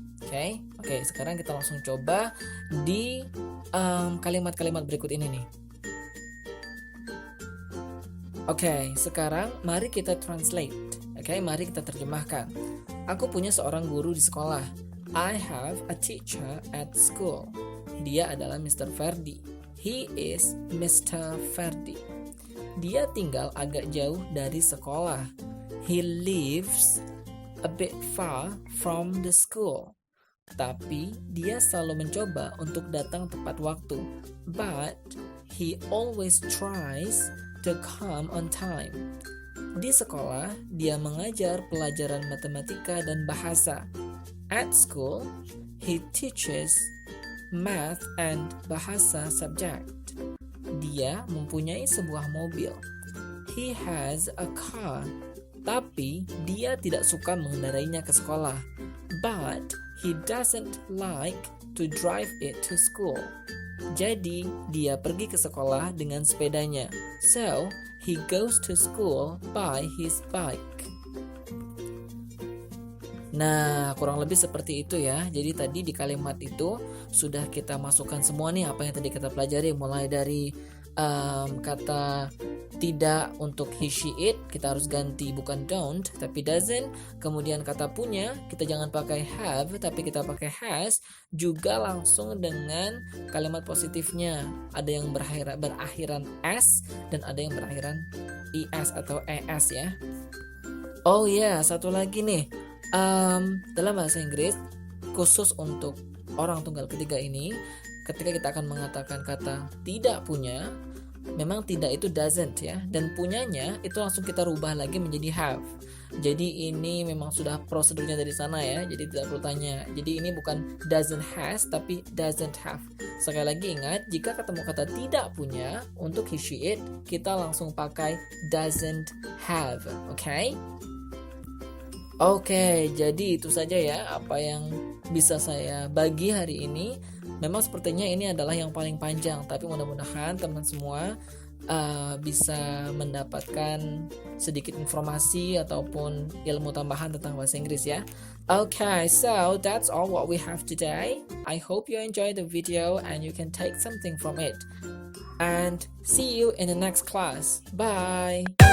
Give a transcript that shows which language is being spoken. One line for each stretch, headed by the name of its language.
Indonesian: Oke, sekarang kita langsung coba di kalimat-kalimat berikut ini nih. Oke, sekarang mari kita translate. Mari kita terjemahkan. Aku punya seorang guru di sekolah.
English: I have a teacher at school.
Indonesian: Dia adalah Mr. Ferdi.
English: He is Mr. Ferdi.
Indonesian: Dia tinggal agak jauh dari sekolah.
English: He lives a bit far from the school.
Indonesian: Tapi dia selalu mencoba untuk datang tepat waktu.
English: But he always tries to come on time.
Indonesian: Di sekolah, dia mengajar pelajaran matematika dan bahasa.
English: At school, he teaches math and bahasa subject.
Indonesian: Dia mempunyai sebuah mobil.
English: He has a car.
Indonesian: Tapi dia tidak suka mengendarainya ke sekolah.
English: But he doesn't like to drive it to school.
Indonesian: Jadi, dia pergi ke sekolah dengan sepedanya.
English: So, he goes to school by his bike.
Indonesian: Nah, kurang lebih seperti itu ya. Jadi tadi di kalimat itu sudah kita masukkan semua nih apa yang tadi kita pelajari. Mulai dari kata tidak untuk he, she, it, kita harus ganti bukan don't tapi doesn't. Kemudian kata punya, kita jangan pakai have tapi kita pakai has. Juga langsung dengan kalimat positifnya, ada yang berakhiran s dan ada yang berakhiran is atau es ya. Oh ya, satu lagi nih, dalam bahasa Inggris khusus untuk orang tunggal ketiga ini, ketika kita akan mengatakan kata tidak punya, memang tidak itu doesn't ya, dan punyanya itu langsung kita rubah lagi menjadi have. Jadi ini memang sudah prosedurnya dari sana ya, jadi tidak perlu tanya. Jadi ini bukan doesn't has tapi doesn't have. Sekali lagi ingat, jika ketemu kata tidak punya untuk he, she, it, kita langsung pakai doesn't have. Oke, jadi itu saja ya apa yang bisa saya bagi hari ini. Memang sepertinya ini adalah yang paling panjang, tapi mudah-mudahan teman semua bisa mendapatkan sedikit informasi ataupun ilmu tambahan tentang bahasa Inggris ya.
English: Okay, so that's all what we have today. I hope you enjoyed the video and you can take something from it. And see you in the next class. Bye!